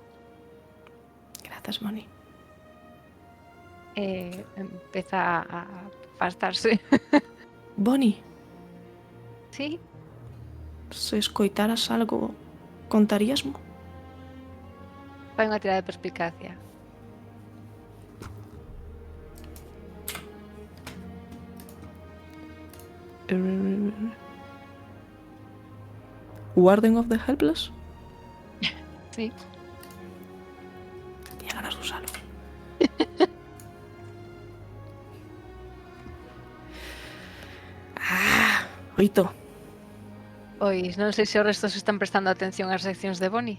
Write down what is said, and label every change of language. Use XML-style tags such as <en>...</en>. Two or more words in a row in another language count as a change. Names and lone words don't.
<gl>Grazas, Bonnie. Empeza a afastarse. Bonnie, Sí? se escoitaras algo, contaríasmo? Fai unha tirada de perspicacia. Warden of the Helpless? Sí.</gl> <es>Tenía ganas de usarlo. Oito.</es> <gl>Pois non sei se os restos están prestando atención ás seccións de Bonnie.</gl>